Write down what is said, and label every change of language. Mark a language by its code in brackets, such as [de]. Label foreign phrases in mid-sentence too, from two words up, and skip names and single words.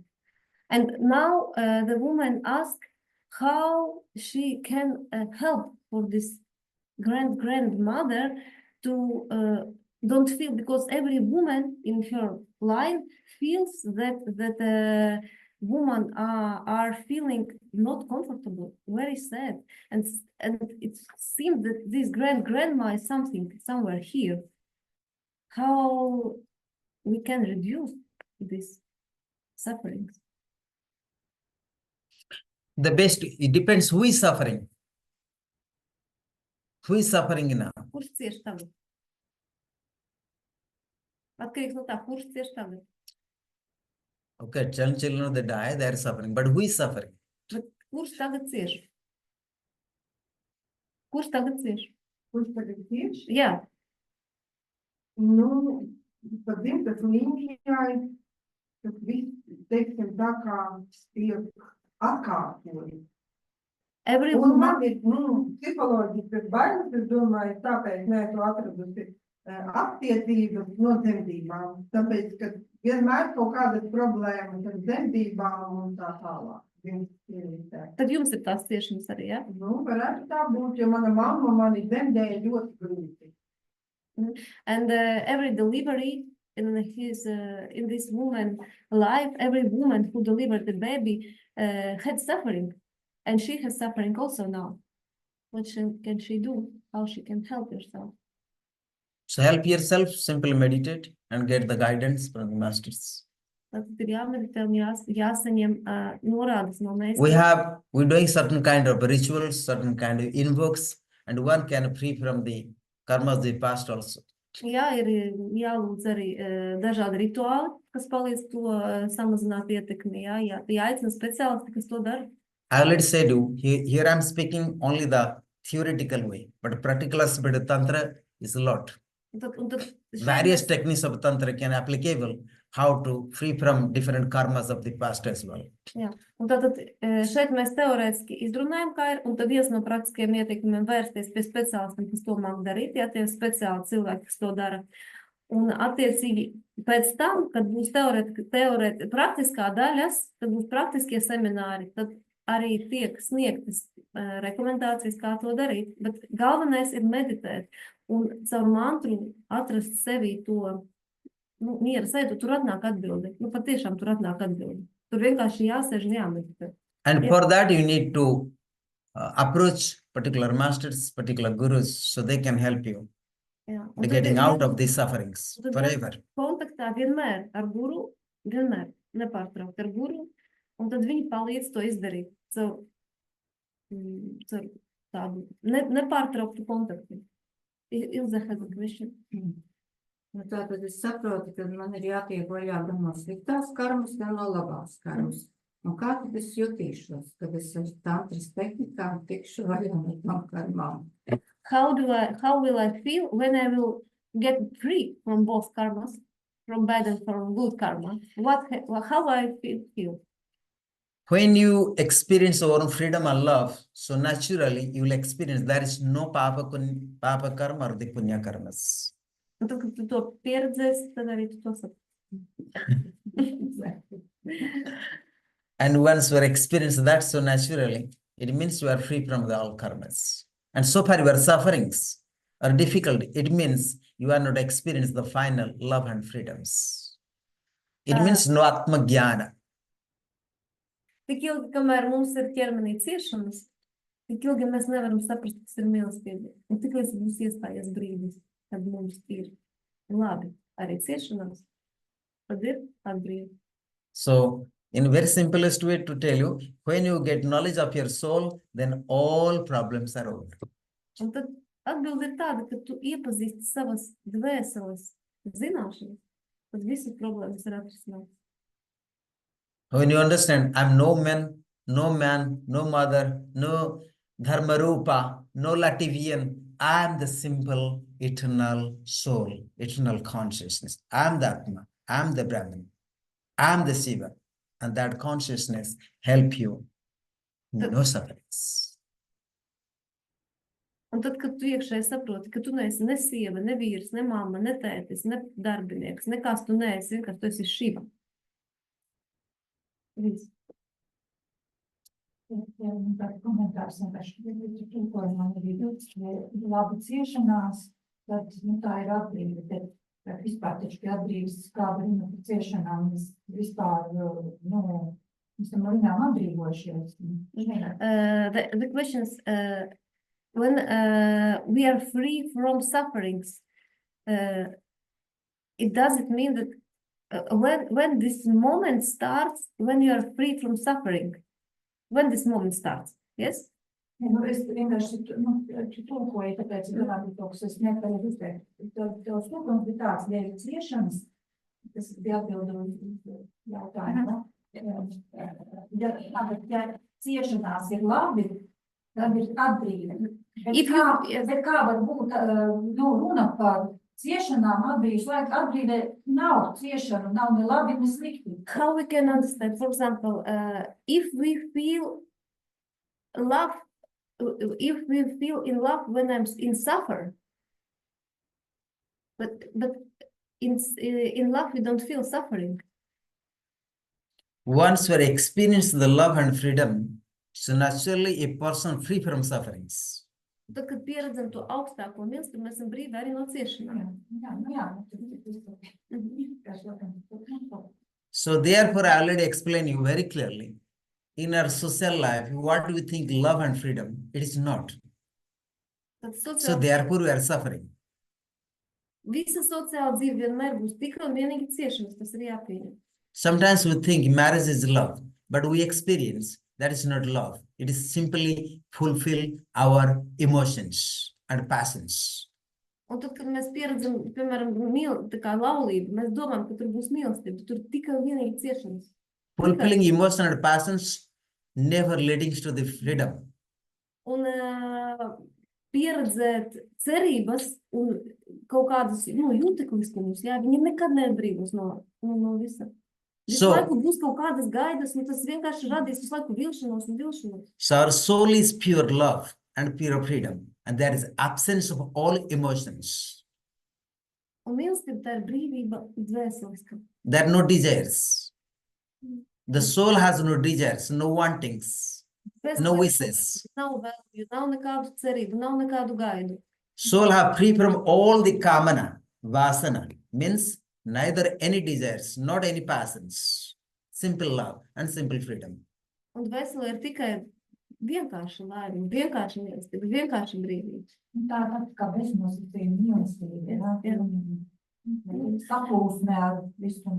[en] And now the woman asked how she can help for this grandmother to don't feel, because every woman in her line feels that women are feeling not comfortable, very sad, and it seems that this grandma is somewhere here. How we can reduce these sufferings? The best, it depends who is suffering. Who is suffering now? [lv] Kurš cieš tagad? Atkarīgs no tā, kurš cieš tagad? [en] Okay, 10 children, they die, they are suffering. But who is suffering? [lv] Bet kurš tagad cieš? Kurš tagad cieš? Kurš tagad tieši? Jā, Nu, pat dzimtas līnijai, tas viss, teiksim, tā kā tiek atkārtoji. [en] every [lv] Un [en] woman, [lv] man ir, psiholoģiskas bailes, es domāju, tāpēc neesmu atradusi attiecības no dzemdībām. Tāpēc, ka vienmēr kaut kādas problēmas ar dzemdībām un tā tālāk. tad jums ir tās ciešanas arī, jā? Nu, varētu tā būt, jo mana mamma mani dzemdēja ļoti grūti. [en] And every delivery in this woman life, every woman who delivered the baby had suffering, and she has suffering also now. What can she do? How she can help herself? So help yourself, simply meditate and get the guidance from the masters. [lv] Tad ir jāmeditē un jāsaņem norādes no [en] We're doing certain kind of rituals, certain kind of invokes, and one can free from the karmas of the past also. [lv] Jā, ir jālūdz arī dažādi rituāli, kas palīdz to samazināt ietekmi. Jāaicina speciālisti, kas to dara. [en] I already said you, here I'm speaking only the theoretical way, but practical aspect of Tantra is a lot. [lv] Un tad [en] Various techniques of Tantra can applicable how to free from different karmas of the past as well. [lv] Jā, un tātad šeit mēs teorētiski izrunājam, kā ir, un tad viens no praktiskiem ieteikumiem vērsties pie speciālistiem, kas to māk darīt, jā, tie speciāli cilvēki, kas to dara. Un attiecīgi pēc tam, kad būs praktiskā daļas, kad būs praktiskie semināri, tad arī tiek sniegtas rekomendācijas, kā to darīt. Bet galvenais ir meditēt un caur mantru atrast sevī to miera sēdu, tur atnāk atbildi. Patiešām tur atnāk atbildi. Tur vienkārši jāsēž un jāmeditē. [en] And for that you need to approach particular masters, particular gurus, so they can help you getting out of these sufferings forever. [lv] Kontaktā vienmēr ar guru, vienmēr nepārtraukt ar guru, un tad viņi palīdz to izdarīt caur tādu nepārtrauktu kontaktu. [en] Ilze has a question. [lv] Tātad es saprotu, ka man ir jātiek vaļā gan no sliktās karmas, gan no labās karmas. Un kā tad es jutīšos, kad es ar tantras tehnikām tikšu vaļā no tām karmām? [en] How will I feel when I will get free from both karmas, from bad and from good karma? How I feel? When you experience your own freedom and love, so naturally you will experience there is no [sa] पाप कर्म [en] or the [sa] पुण्य कर्म. [lv] Un tad, kad tu to pieredzēsi, tad arī tu to saproti. [en] And once you experience that so naturally, it means you are free from all karmas. And so far your sufferings are difficult. It means you are not experiencing the final love and freedoms. It means no [sa] आत्म ज्ञान. [lv] Tik ilgi, kamēr mums ir ķermenī ciešanas, tik ilgi mēs nevaram saprast, kas ir mīlestība. Un tik līdz būs iestājies brīdis, kad mums ir labi arī ciešanās, tad ir atbrīva. [en] So, in very simplest way to tell you, when you get knowledge of your soul, then all problems are over. [lv] Un tad atbilde ir tāda, ka tu iepazīsti savas dvēseles zināšanas, tad visas problēmas ir atrisinātas. [en] When you understand, I'm no man, no mother, no [sa] धर्म रूप, [en] no Latvian, I am the simple eternal soul, eternal consciousness. I'm the Atma, I'm the Brahman, I'm the Shiva. And that consciousness help you. No sufferings. [lv] Un tad, kad tu iekšēji saproti, ka tu neesi ne sieva, ne vīrs, ne mamma, ne tētis, ne darbinieks, nekas tu neesi, vienkārši tu esi Šiva. Viss. Tāds komentārs vienkārši tulkojumā arī dots, ka labi ciešanās, tad tā ir atbrīve, bet vispār taču pie atbrīves kāda runa par ciešanām, mēs vispār, mēs tam viņām atbrīvojušies. [en] The question is, when we are free from sufferings, it doesn't mean that when this moment starts, when you are free from suffering, when this moment starts, yes? [lv] Es vienkārši tulkoju, tāpēc varētu kaut kas es nepareizi izteikt. Tavs tulkojums bija tāds, dēļ ciešanas, tas bija atbildot jautājumu. Ja ciešanās ir labi, tad ir atbrīve. Bet kā var būt runa par ciešanām atbrīves laika? Atbrīve nav ciešana, nav ne labi, ne slikti. [en] How we can understand, for example, if we feel love, if we feel in love when I'm in suffer, but in love we don't feel suffering. Once we experience the love and freedom, so naturally a person free from sufferings. [lv] Tad, kad pieredzam to augstāko mīlestību, mēs esam brīvi arī no ciešanām. [en] So therefore, I already explained you very clearly. In our social life, what do we think love and freedom? It is not. So therefore, we are suffering. [lv] Visa sociāla dzīve vienmēr būs tikai un vienīgi ciešanas, tas ir jāpieņem. [en] Sometimes we think marriage is love, but we experience that is not love. It is simply fulfill our emotions and passions. [lv] Un tad, kad mēs pieredzam, piemēram, tā kā laulību, mēs domājam, ka tur būs mīlestība, tur tikai un vienīgi ciešanas. [en] Fulfilling emotions and passions never leading to the freedom. [lv] Un pieredzēt cerības un kaut kādas jūtekliskumus, viņi nekad neatbrīvos no visa. Visu laiku būs kaut kādas gaidas, un tas vienkārši radīs visu laiku vilšanos un vilšanos. [en] So our soul is pure love and pure freedom, and there is absence of all emotions. [lv] Un mīlestība tā ir brīvība dvēseliska. [en] There are no desires. The soul has no desires, no wantings, no wishes. [lv] Nav vēlmju, nav nekādu cerību, nav nekādu gaidu. [en] Soul have free from all the [sa] कामना, वासना, [en] means neither any desires, not any passions. Simple love and simple freedom. [lv] Un dvēselē ir tikai vienkārša laime, vienkārša mīlestība, vienkārša brīvība. Tā kā beznosacījuma mīlestība, sapulsmē ar visu.